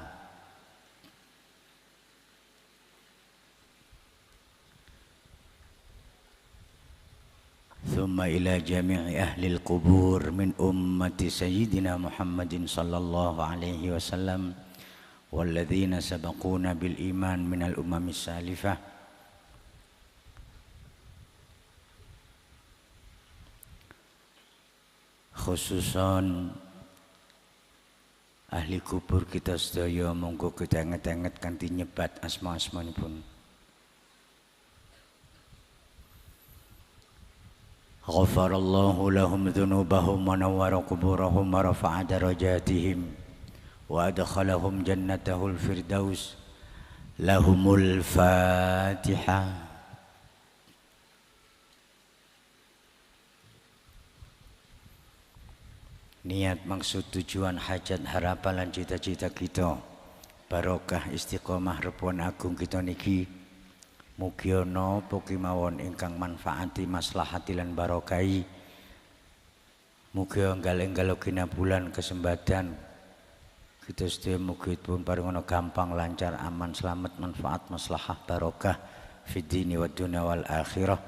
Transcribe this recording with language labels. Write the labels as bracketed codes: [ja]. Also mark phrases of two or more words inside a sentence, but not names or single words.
[ar] ثم إلى جميع أهل القبور من أمة سيدنا محمد صلى الله عليه وسلم والذين سبقونا بالإيمان من الأمم السالفة [jv] khususon ahli kubur kita sedaya monggo kita anget-anget kanthi nyebat asma-asmanipun. [ar] غفر الله لهم ذنوبهم ونور قبورهم ورفع درجاتهم وأدخلهم جنة الفردوس. لهم الفاتحة. [jv] Niat, maksud, tujuan, hajat, harapan lan cita-cita kita barokah istiqomah repuan agung kita niki mugi ana apa kemawon ingkang manfaati maslahati lan barokai. Mugi enggal-enggal bulan kesempatan kita sedaya mugi pun paringono gampang lancar aman selamat manfaat maslahah barokah [ar] في الدين والدنيا والآخرة.